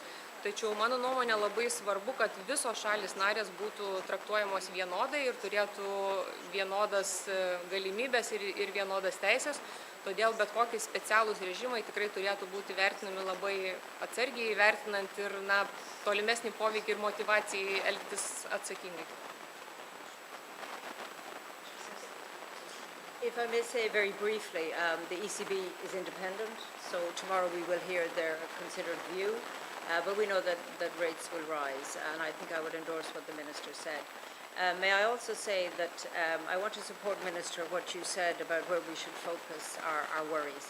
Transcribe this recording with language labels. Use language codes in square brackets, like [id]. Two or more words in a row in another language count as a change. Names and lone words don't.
[lt] Tačiau mano nuomonė labai svarbu, kad visos šalis narės būtų traktuojamos vienodai ir turėtų vienodas galimybės ir vienodas teisės. Todėl bet kokie specialūs režimai tikrai turėtų būti vertinami labai atsargiai, vertinant ir tolimesnį poveikį ir motyvacijai elgtis atsakingai. [en] If I may say very briefly, the ECB is independent, so tomorrow we will hear their considered view, but we know that rates will rise, and I think I would endorse what the Minister said. May I also say that I want to support, Minister, what you said about where we should focus our worries.